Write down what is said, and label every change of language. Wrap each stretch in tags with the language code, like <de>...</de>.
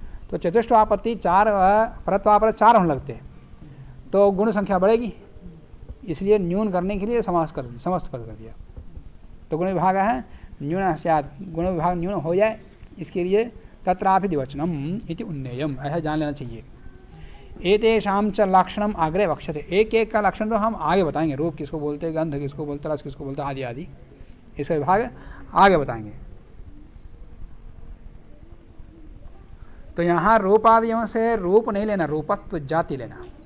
<hi>तो चतुष्ट आपत्ति चार, परत्वापर चार होने लगते हैं तो गुण संख्या बढ़ेगी, इसलिए न्यून करने के लिए समस्त कर दिया। तो गुण विभाग है</hi> <sa>न्यून स्यात्,</sa> <hi>गुण विभाग न्यून हो जाए इसके लिए</hi> <sa>तत्रापि द्विवचनम इति उन्नेयम,</sa> <hi>ऐसा जान लेना चाहिए।</hi> <sa>एतेषां च लक्षणम आग्रे वक्ष्यते।</sa> <hi>एक एक का लक्षण तो हम आगे बताएंगे, रूप किसको बोलते हैं, गंध किसको बोलते हैं, रस किसको बोलते हैं, आदि आदि इसका विभाग आगे बताएंगे। तो यहाँ रूपादियों से रूप नहीं लेना, रूपत्व जाति लेना।</hi>